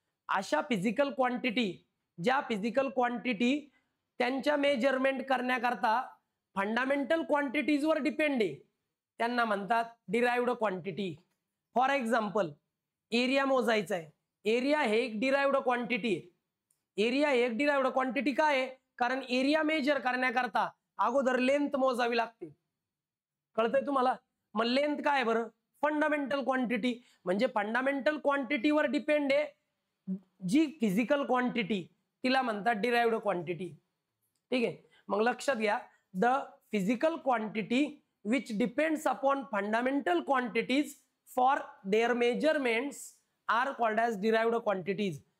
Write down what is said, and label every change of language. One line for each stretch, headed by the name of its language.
Marathi: अशा physical quantity, ज्या physical quantity त्यांच्या मेजरमेंट करण्याकरता फंडामेंटल क्वांटिटीजवर डिपेंड आहे, त्यांना म्हणतात derived quantity. For example, area मोजायचा आहे. एरिया हे एक डिराइव्ड क्वांटिटी आहे. एरिया हे एक डिराइव्ड क्वांटिटी काय आहे, कारण एरिया मेजर करण्याकरता अगोदर लेंथ मोजावी लागते. कळतंय तुम्हाला. मग लेंथ काय बरं, फंडामेंटल क्वांटिटी. म्हणजे फंडामेंटल क्वांटिटीवर डिपेंड आहे जी फिजिकल क्वांटिटी, तिला म्हणतात डिराइव्ड क्वांटिटी. ठीक आहे, मग लक्षात घ्या,
English: The physical quantity which depends upon fundamental quantities for their measurements are called as derived quantities.